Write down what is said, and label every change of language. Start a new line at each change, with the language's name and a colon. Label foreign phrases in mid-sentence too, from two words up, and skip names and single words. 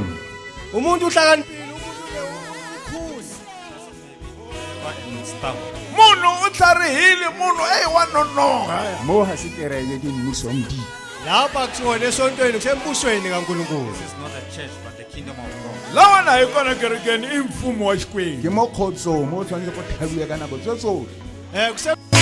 Zulu: Umuntu uhlakaniphile, umuntu
Tsonga: Mono utlarihile, mono wanonoga.
Tswana: Mo ha se kereke ke mmuso mdi.
Swati: lapha kusona esontweni kusembusweni kaNkulunkulu.
English: This is not a church but the kingdom of God.
Tsonga: Lawa na ikona kerekeni imfumo wa Xikwembu.
Tswana: Ke mo khotso mo tshwanetse go thabiwa ka nako tsotlhe.